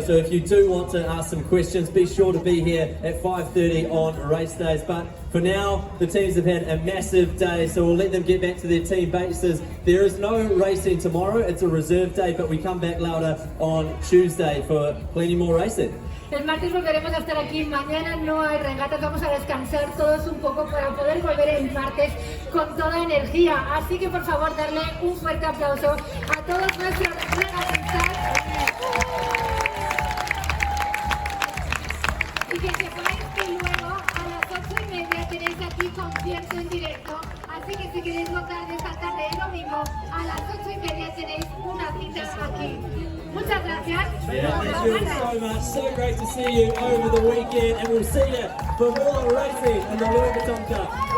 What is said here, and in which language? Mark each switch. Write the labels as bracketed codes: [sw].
[en] So if you do want to ask some questions, be sure to be here at 5:30 on race days. But for now, the teams have had a massive day, so we'll let them get back to their team bases. There is no racing tomorrow. It's a reserve day, but we come back louder on Tuesday for plenty more racing. [es] El martes volveremos a estar aquí, mañana no hay regatas, vamos a descansar todos un poco para poder volver el martes con toda energía. Así que por favor darle un fuerte aplauso a todos nuestros regatistas. Y que sepáis que luego a las 8:30 tenéis aquí concierto en directo. Así que si queréis votar de esta tarde el domingo, a las 8:30 tenéis una cita aquí. Muchas gracias. [en] Yeah, thank you so much. So great to see you over the weekend, and we'll see you for more racing in the Vuitton Cup.